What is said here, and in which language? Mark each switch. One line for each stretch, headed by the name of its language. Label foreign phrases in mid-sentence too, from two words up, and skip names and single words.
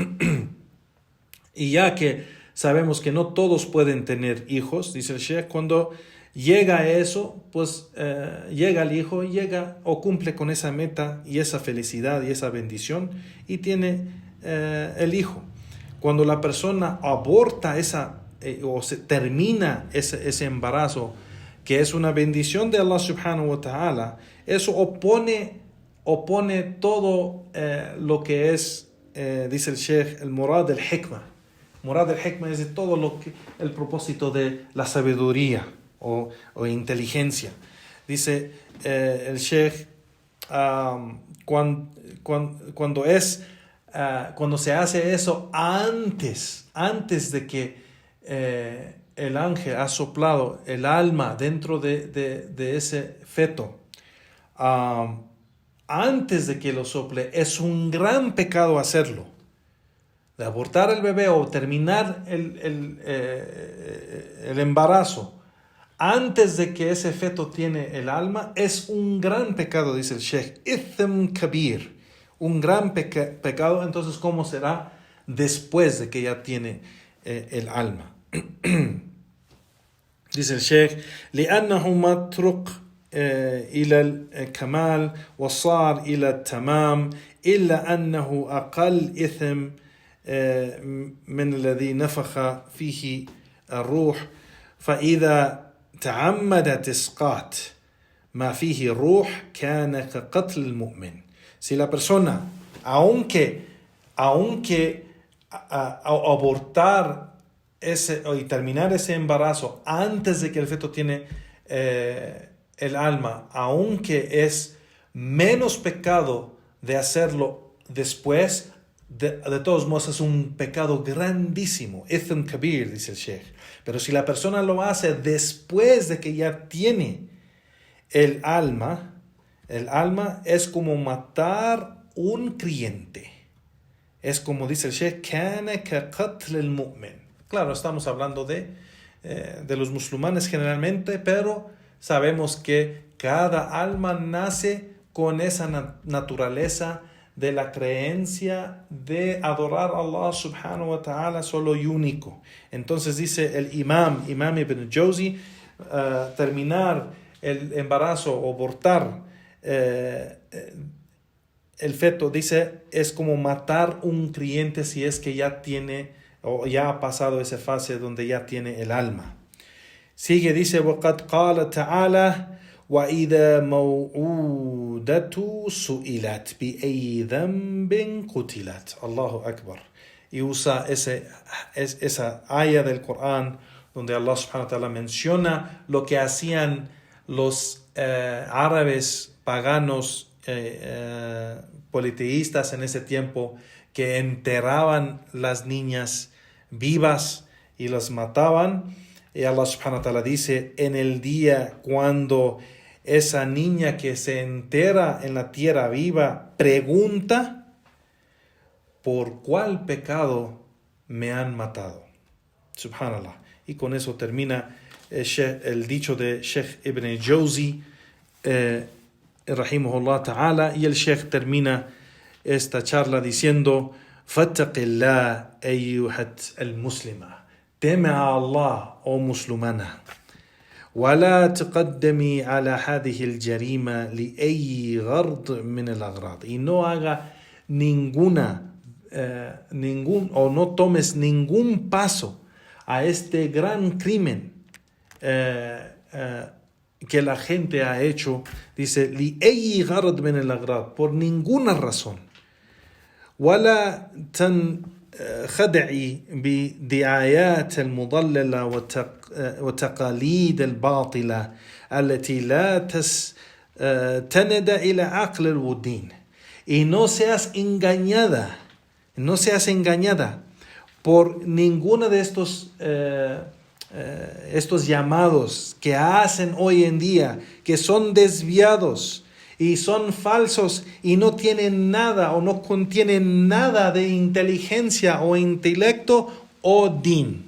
Spanish: Y ya que sabemos que no todos pueden tener hijos, dice el Sheikh, cuando llega a eso, pues llega el hijo, llega o cumple con esa meta y esa felicidad y esa bendición, y tiene el hijo. Cuando la persona aborta o se termina ese embarazo, que es una bendición de Allah
Arabic: سبحانه وتعالى,
Spanish: eso opone todo lo que es, dice el Sheikh, el
Arabic: مراد الحكمة. مراد الحكمة
Spanish: es de todo el propósito de la sabiduría o inteligencia. Dice el Sheikh, cuando es cuando se hace eso antes de que el ángel ha soplado el alma dentro de ese feto, antes de que lo sople, es un gran pecado hacerlo. De abortar el bebé o terminar el embarazo antes de que ese feto tiene el alma, es un gran pecado, dice el Sheikh.
Arabic: إثم كبير,
Spanish: un gran pecado. Entonces, ¿cómo será después de que ya tiene el alma? Dice el Sheikh,
Arabic: لأنه متروك إلى الكمال وصار إلى التمام إلا أنه أقل إثم من الذي نفخ فيه الروح فإذا تعمد إسقاط ما فيه الروح كان كقتل المؤمن.
Spanish: Si la persona, aunque abortar y terminar ese embarazo antes de que el feto tiene el alma, aunque es menos pecado de hacerlo después, de todos modos es un pecado grandísimo.
Arabic: إثم كبير,
Spanish: dice el Sheikh. Pero si la persona lo hace después de que ya tiene el alma es como matar un creyente. Es como dice el Sheikh,
Arabic: كان كقتل المؤمن.
Spanish: Claro, estamos hablando de los musulmanes generalmente, pero sabemos que cada alma nace con esa naturaleza de la creencia de adorar a Allah
Arabic: سبحانه وتعالى
Spanish: solo y único. Entonces dice el Imam Ibn Jawzi, terminar el embarazo o abortar el feto, dice, es como matar un creyente si es que ya tiene o ya ha pasado esa fase donde ya tiene el alma. Sigue, dice,
Arabic: وَقَدْ قَالَ تَعَالَى وَإِذَا مَوْعُودَةُ سُئِلَتْ بِأَيِّ ذَنْبٍ قُتِلَتْ. الله أكبر.
Spanish: Y usa esa aya del Corán donde Allah
Arabic: سبحانه وتعالى
Spanish: menciona lo que hacían los árabes paganos politeístas en ese tiempo, que enterraban las niñas vivas y las mataban. Y Allah
Arabic: سبحانه وتعالى
Spanish: dice, en el día cuando esa niña que se entera en la tierra viva pregunta, ¿por cuál pecado me han matado? Subhanallah. Y con eso termina el dicho de Sheikh Ibn Jawzi,
Arabic: رحمه الله تعالى,
Spanish: y el Sheikh termina esta charla diciendo,
Arabic: فاتقي الله أيتها المسلمة.
Spanish: Teme a Allah, oh musulmana.
Arabic: ولا تقدمي على هذه الجريمة لأي غرض من الأغراض.
Spanish: Y no haga o no tomes ningún paso a este gran crimen que la gente ha hecho. Dice,
Arabic: لأي غرض من الأغراض,
Spanish: por ninguna razón.
Arabic: ولا خدعي بدعايات المضللة وتقاليد الباطلة التي لا تستند إلى عقل والدين.
Spanish: Y no seas engañada por ninguno de estos llamados que hacen hoy en día, que son desviados y son falsos y no tienen nada o no contienen nada de inteligencia o intelecto o din.